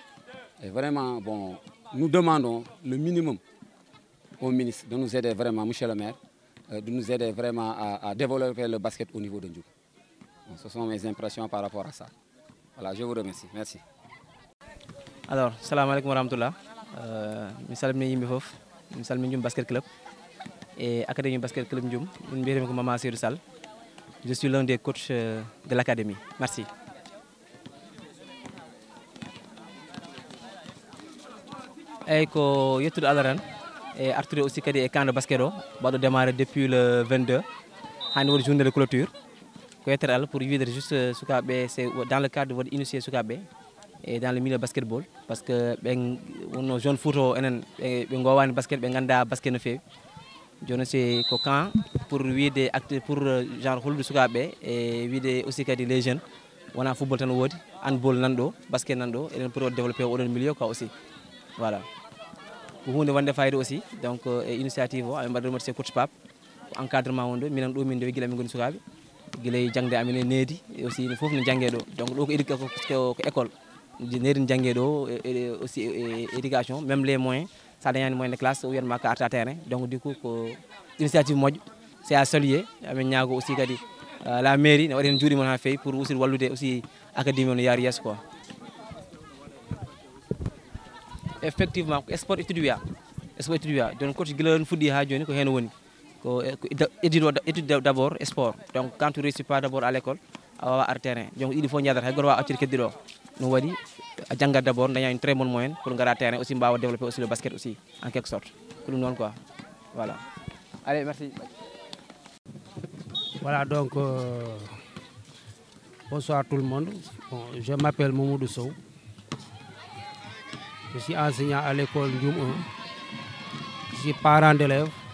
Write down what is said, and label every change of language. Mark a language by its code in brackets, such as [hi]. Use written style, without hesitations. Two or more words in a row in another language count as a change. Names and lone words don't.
[fr] Et vraiment, bon, nous demandons le minimum au ministre de nous aider vraiment, monsieur le maire, de nous aider vraiment à développer le basket au niveau de Ndioum. Bon, ce sont mes impressions par rapport à ça. Voilà, je vous remercie. Merci. [ar] Alors, salam alaikum wa rahmatullah. [ff] Je salmini yimɓe fof mi salmini Ndioum Basket Club et Académie Basket Club Ndioum. Min mbiyetemi ko Mama Seydou Sall. [fr] Je suis l'un des coachs de l'académie. Merci. Et [ff] ko yettude Allah tan [fr] et artude aussi [ff] kadi e [fr] camp de basket [ff] o baɗo [fr] démarré depuis le 22 [ff] hande woni [fr] journée de clôture [ff] ko yettere Allah [fr] pour wiide juste sukaɓe c'est dans le cadre de votre initié sukaɓe et dans le milieu basketball parce que [ff] ɓen wonno jeune foot o enen ɓe gowani basket ɓe ganda basket no fewi joni [fr] c'est ko camp [ff] pour wiide acte [fr] pour genre [ff] hollude sukaɓe e wiide aussi kadi [fr] les jeunes [ff] wona football tan woodi handball nanɗo basket nanɗo eɗen [fr] pour développer [ff] oɗon milieu quoi aussi voilà ko hunde wonde fayida aussi donc e initiative o amin mbaɗa remercier coach Pape ko encadrement won ɗo minen ɗo min ndewi guila amin goni sukaɓe guilay jangde amin e needi et aussi foof no janggue ɗo donc ɗo ko école needi no janggue ɗo [fr] aussi éducation même les moyens [ff] sa dañani [fr] moyen de classe [ff] o wiyatma ka arta terrain donc [fr] du coup [ff] ko initiative moƴƴo [fr] c'est à saluer [ff] amin ñaago aussi kadi [fr] la mairie [ff] ne waɗi hen juuɗe mon ha fewi pour aussi wallude aussi académie o no yaari yesso quoi. [fr] Effectivement sport étude [ff] wiya donc coach guila fuɗɗi ha joni ko hen woni ko [fr] étude d'abord sport donc quand tu réussis pas d'abord à l'école [ff] a wawa ar terrain donc ɗiɗi fof jadata hay goto wawa accude keddiɗo no waɗi a janggat d'abord daña [fr] une très bonne moyenne [ff] pour gara terrain aussi mbawa [fr] développer aussi le basket aussi en quelque sorte [ff] ko ɗum noon quoi [fr] voilà allez merci. Voilà donc Bonsoir tout le monde. Bon, je m'appelle Mamoudou Sow. Je suis enseignant à l'école Ndioum 1. Je suis parent d'élèves.